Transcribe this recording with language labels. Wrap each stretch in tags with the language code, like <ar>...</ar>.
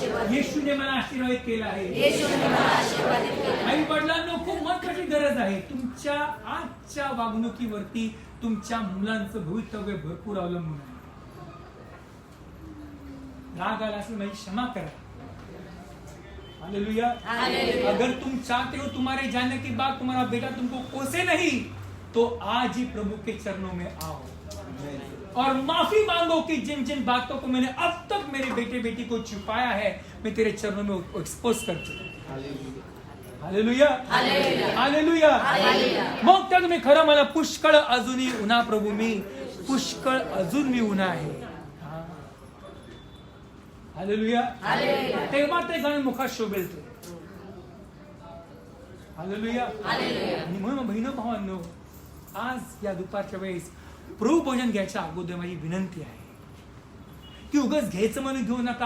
<mr>येशूने मला आशीर्वादित केला आहे. आई वडिलांना खूप महत्वाची गरज आहे. तुमच्या आजच्या वागणुकीवरती तुमच्या मुलांचं भवितव्य भरपूर अवलंबून आहे. राग आला असेल माझी क्षमा करा. हालेलुया.</mr> <hi>अगर तुम चाहते हो तुम्हारे जाने के बाद तुम्हारा बेटा तुमको कोसे नहीं, तो आज ही प्रभु के चरणों में आओ और माफी मांगो कि जिन जिन बातों को मैंने अब तक मेरे बेटे बेटी को छुपाया है, मैं तेरे चरणों में एक्सपोज कर चुका. हालेलुया. हालेलुया.</hi> <mr>मग त्या तुम्ही खरं मला पुष्कळ अजूनही उन्हा प्रभू, मी पुष्कळ अजून मी उन्हा आहे. हालेलुया. तेव्हा ते गाणं मुखात शोभेल ते. हालेलुया. आणि म्हणून बहिण भावांनो, आज या दुपारच्या वेळेस प्रभू भोजन घ्यायच्या अगोदर माझी विनंती आहे की उगाच घ्यायचं म्हणून घेऊ नका.</mr>